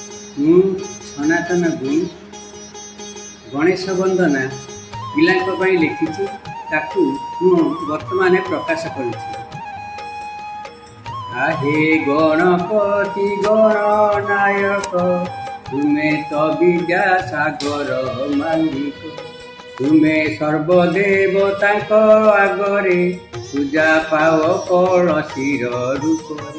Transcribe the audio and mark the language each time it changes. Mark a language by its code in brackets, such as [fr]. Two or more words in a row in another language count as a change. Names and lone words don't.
[or] ମୁଁ ସନାତନ ଗୁଇଁ ଗଣେଶ ବନ୍ଦନା ପିଲାଙ୍କ ପାଇଁ ଲେଖିଛି। ତାକୁ ମୁଁ ବର୍ତ୍ତମାନ ପ୍ରକାଶ କରୁଛି। ଆହେ ଗଣପତି ଗଣନାୟକ ତୁମେ ତ ବିଦ୍ୟା ସାଗର ମାଲିକ ତୁମେ ସର୍ବଦେବତା ଆଗରେ ପୂଜା ପାଅ କଳସୀର ରୂପରେ